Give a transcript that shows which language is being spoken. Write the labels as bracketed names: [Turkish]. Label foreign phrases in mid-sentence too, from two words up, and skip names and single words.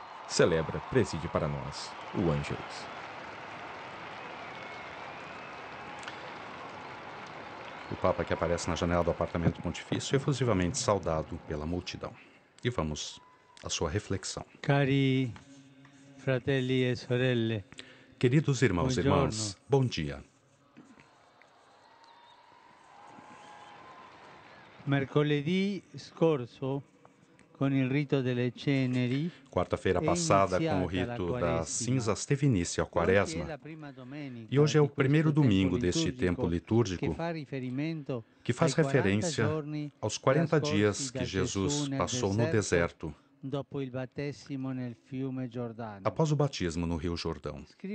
[Portuguese] celebra, preside para nós o Ângelus. O Papa que aparece na janela do apartamento pontifício é efusivamente saudado pela multidão. E vamos à sua reflexão. [Italian] Cari fratelli e sorelle, [Portuguese] Queridos irmãos e [Italian] buongiorno. [Portuguese] irmãs, bom dia. [Italian] Mercoledì scorso, con il rito delle ceneri, [Portuguese] Quarta-feira passada, com o rito das cinzas, teve início a Quaresma. E hoje é o primeiro domingo deste tempo litúrgico que faz referência aos 40 dias que Jesus passou no deserto após o batismo no Rio Jordão.